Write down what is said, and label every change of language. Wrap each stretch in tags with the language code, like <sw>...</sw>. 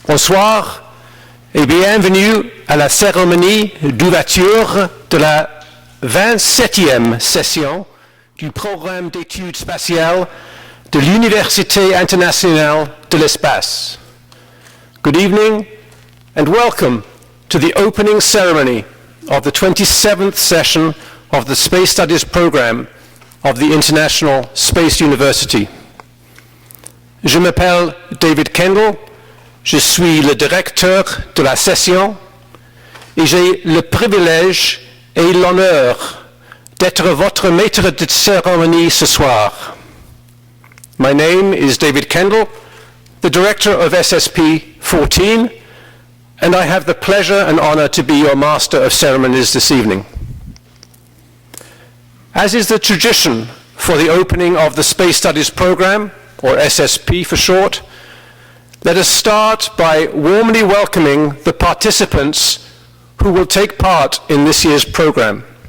<fr>Bonsoir et bienvenue à la cérémonie d'ouverture de la 27e session du programme d'études spatiales de l'Université internationale de l'espace.</fr> <en>Good evening and welcome to the opening ceremony of the 27th session of the Space Studies program of the International Space University.</en> <fr>Je m'appelle David Kendall, je suis le directeur de la session et j'ai le privilège et l'honneur d'être votre maître de cérémonie ce soir.</fr> <en>My name is David Kendall, the director of SSP14, and I have the pleasure and honor to be your master of ceremonies this evening. As is the tradition for the opening of the Space Studies program, or SSP for short, let us start by warmly welcoming the participants who will take part in this year's program.</en>